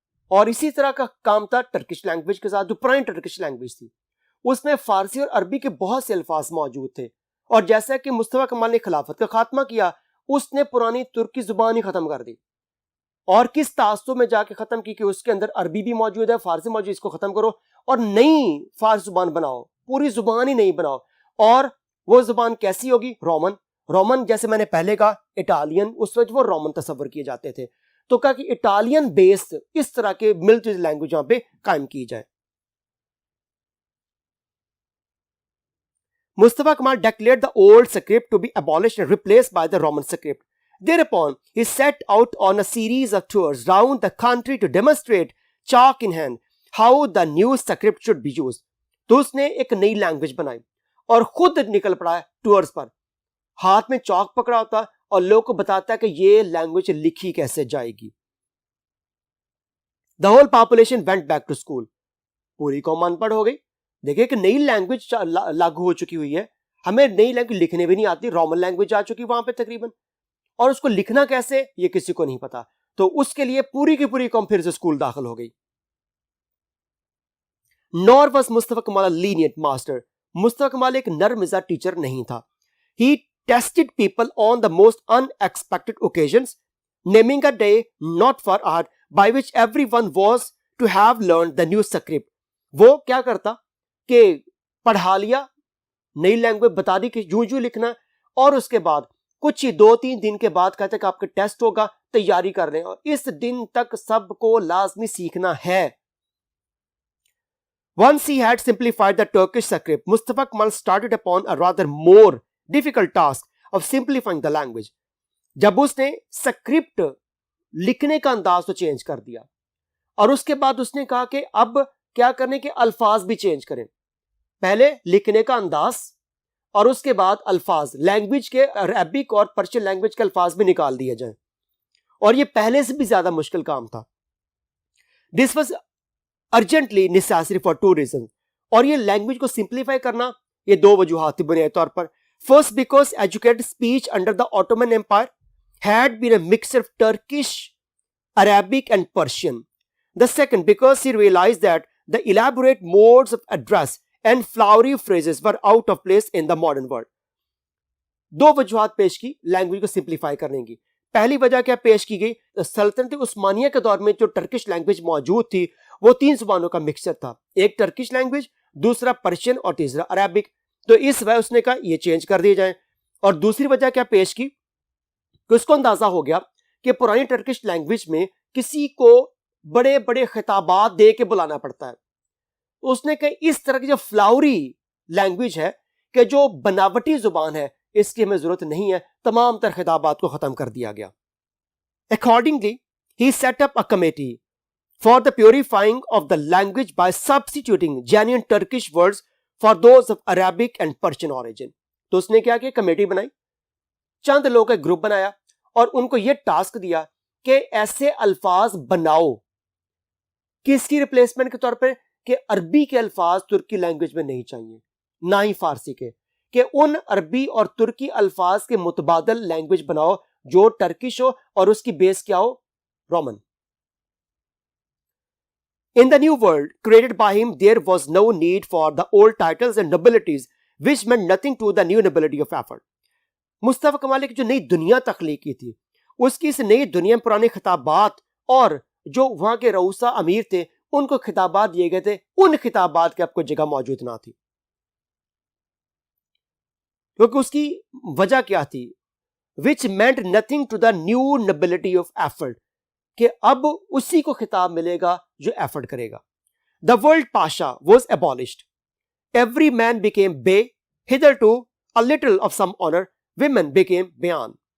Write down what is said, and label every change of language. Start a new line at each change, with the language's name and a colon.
Urdu: اور اسی طرح کا کام تھا ٹرکش لینگویج کے ساتھ. جو پرانی ٹرکش لینگویج تھی اس میں فارسی اور عربی کے بہت سے الفاظ موجود تھے, اور جیسا کہ مصطفیٰ کمال نے خلافت کا خاتمہ کیا اس نے پرانی ترکی زبان ہی ختم کر دی, اور کس تعصب میں جا کے ختم کی کہ اس کے اندر عربی بھی موجود ہے, فارسی موجود ہے, اس کو ختم کرو اور نئی فارسی زبان بناؤ, پوری زبان ہی نہیں بناؤ. اور وہ زبان کیسی ہوگی؟ رومن. رومن جیسے میں نے پہلے کہا اٹالین, اس وقت وہ رومن تصور کیے جاتے تھے, تو کہا کہ اٹالین بیسڈ اس طرح کے ملٹی لینگویج یہاں پہ قائم کی جائے.
English: Mustafa Kemal declared the old script to be abolished and replaced by the Roman script. Thereupon, he set out on a series of tours round the country to demonstrate, chalk in hand, how the new script should be used.
Urdu: تو اس نے ایک نئی language بنائی اور خود نکل پڑا ہے ٹورز پر, ہاتھ میں چاک پکڑا ہوتا اور لوگوں کو بتاتا ہے کہ یہ لینگویج لکھی کیسے جائے گی.
English: The whole population went back to school.
Urdu: پوری قوم ان پڑھ ہو گئی. دیکھیں کہ نئی لینگویج لاگو ہو چکی ہوئی ہے, ہمیں نئی لینگویج لکھنے بھی نہیں آتی, رومن لینگویج آ چکی وہاں پہ تقریباً, اور اس کو لکھنا کیسے یہ کسی کو نہیں پتا. تو اس کے لیے پوری کی پوری قوم پھر سے اسکول داخل ہو گئی.
English: Nor was Mustafa Kamal a lenient master.
Urdu: مصطفیٰ کمال ایک نرم مزاج ٹیچر نہیں تھا.
English: He tested people on the most unexpected occasions, naming a day not far ahead by which everyone was to have learned the new script.
Urdu: وہ کیا کرتا کہ پڑھا لیا, نئی لینگویج بتا دی کہ یوں لکھنا, اور اس کے بعد کچھ ہی 2-3 دن کے بعد کہتے کہ آپ کا ٹیسٹ ہوگا, تیاری کر لیں, اور اس دن تک سب کو لازمی سیکھنا ہے.
English: Once he had simplified the Turkish script, Mustafa Kemal started upon a rather more difficult task of simplifying the language.
Urdu: جب اس نے سکرپٹ لکھنے کا انداز تو چینج کر دیا, اور اس کے بعد اس نے کہا کہ اب کیا کرنے کے الفاظ بھی چینج کریں. پہلے لکھنے کا انداز, اور اس کے بعد الفاظ, لینگویج کے عربک اور پرشین لینگویج کے الفاظ بھی نکال دیے جائیں, اور یہ پہلے سے بھی زیادہ مشکل کام تھا.
English: This was urgently necessary for 2 reasons.
Urdu: اور یہ لینگویج کو سمپلیفائی کرنا یہ 2 وجوہات تھی بنیادی طور پر.
English: First, because educated speech under the Ottoman Empire had been a mixture of Turkish, Arabic and Persian. The second, because he realized that the elaborate modes of address and flowery phrases were out of place in the modern world.
Urdu: 2 وجوہات پیش کی language کو simplify کرنے کی. پہلی وجہ کیا پیش کی گئی, سلطنت عثمانیہ کے دور میں جو ٹرکش لینگویج موجود تھی وہ 3 زبانوں کا مکسچر تھا, ایک ٹرکش لینگویج, دوسرا پرشین اور تیسرا عربک. تو اس وجہ اس نے کہا یہ چینج کر دیے جائیں. اور دوسری وجہ کیا پیش کی کہ اس کو اندازہ ہو گیا کہ پرانی ٹرکش لینگویج میں کسی کو بڑے بڑے خطابات دے کے بلانا پڑتا ہے. اس نے کہا اس طرح کی جو فلاوری لینگویج ہے, کہ جو بناوٹی زبان ہے, اس کی ہمیں ضرورت نہیں ہے, تمام تر خطابات کو ختم کر دیا گیا.
English: Accordingly, he set up a committee for the purifying of the language by substituting genuine Turkish words for those of Arabic and Persian origin.
Urdu: تو اس نے کیا کہ کمیٹی بنائی, چند لوگوں کا گروپ بنایا, اور ان کو یہ ٹاسک دیا کہ ایسے الفاظ بناؤ, کس کی ریپلیسمنٹ کے طور پہ, کہ عربی کے الفاظ ترکی لینگویج میں نہیں چاہیے, نہ ہی فارسی کے, کہ ان عربی اور ترکی الفاظ کے متبادل لینگویج بناؤ جو ٹرکش ہو اور اس کی بیس کیا ہو, Roman.
English: In the new world created by him, there was no need for the old titles and nobilities, which meant nothing to the new nobility of effort.
Urdu: مصطفیٰ کمال کی جو نئی دنیا تخلیق کی تھی, اس کی اس نئی دنیا میں پرانے خطابات اور جو وہاں کے رؤسا امیر تھے ان کو خطابات دیے گئے تھے, ان خطابات کی اب کوئی جگہ موجود نہ تھی. کیونکہ اس کی وجہ کیا تھی,
English: which meant nothing to the new nobility of effort,
Urdu: کہ اب اسی کو خطاب ملے گا جو ایفرٹ کرے گا.
English: The word pasha was abolished. Every man became bey, hitherto a little of some honor, women became bayan.